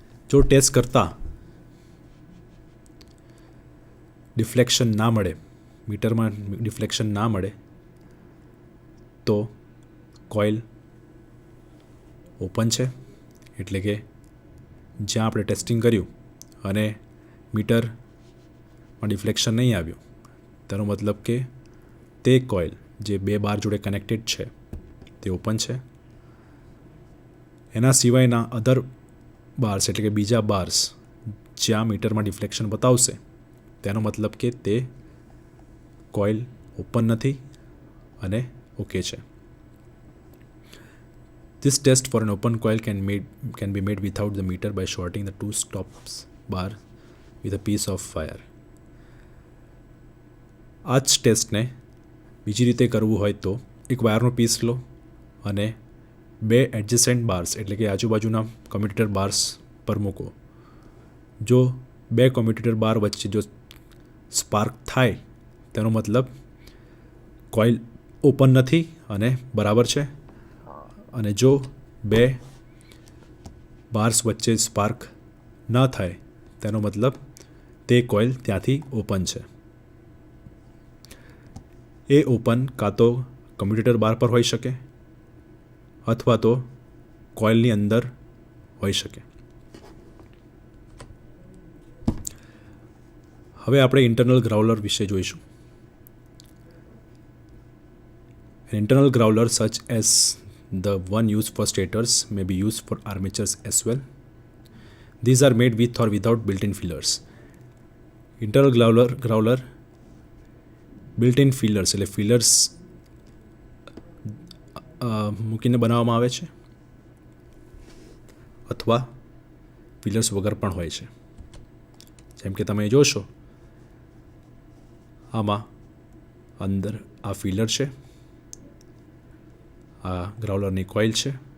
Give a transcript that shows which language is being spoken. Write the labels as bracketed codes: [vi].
[gu] જો ટેસ્ટ કરતાં ડિફ્લેક્શન ના મળે, મીટરમાં ડિફ્લેક્શન ના મળે તો કોઇલ ઓપન છે, એટલે કે જ્યાં આપણે ટેસ્ટિંગ કર્યું અને મીટરમાં ડિફ્લેક્શન નહીં આવ્યું તેનો મતલબ કે તે કોઇલ જે 2 બાર જોડે કનેક્ટેડ છે તે ઓપન છે. એના સિવાયના અધર બાર્સ એટલે કે બીજા બાર્સ જ્યાં મીટરમાં ડિફ્લેક્શન બતાવશે તેનો મતલબ કે તે કોઇલ ઓપન નથી અને ઓકે છે. [en] This test for an open coil can be made without the meter by shorting the 2 stops bar with a piece of wire. [gu] આ જ ટેસ્ટને બીજી રીતે કરવું હોય તો એક વાયરનો પીસ લો અને 2 એડજસન્ટ બાર્સ એટલે કે આજુબાજુના કોમ્યુટેટર બાર્સ પર મૂકો. જો 2 કોમ્યુટેટર બાર વચ્ચે જો સ્પાર્ક થાય તેનો મતલબ કોઇલ ઓપન નથી અને બરાબર છે. અને જો 2 બાર્સ વચ્ચે સ્પાર્ક ન થાય તેનો મતલબ તે કોઇલ ત્યાંથી ઓપન છે. એ ઓપન કાં તો કમ્યુટેટર બાર પર હોઈ શકે અથવા તો કોઇલની અંદર હોઈ શકે. હવે આપણે ઇન્ટરનલ ગ્રાઉલર વિશે જોઈશું. [en] An internal growler such as the one used for stators may be used for armatures as well. These are made with or without built-in fillers. Internal growler built-in fillers [gu] એટલે ફિલર્સ મૂકીને બનાવવામાં આવે છે અથવા feelers વગર પણ હોય છે. જેમ કે તમે જોશો આમાં અંદર આ ફિલર છે, આ ગ્રાઉલરની કોઇલ છે.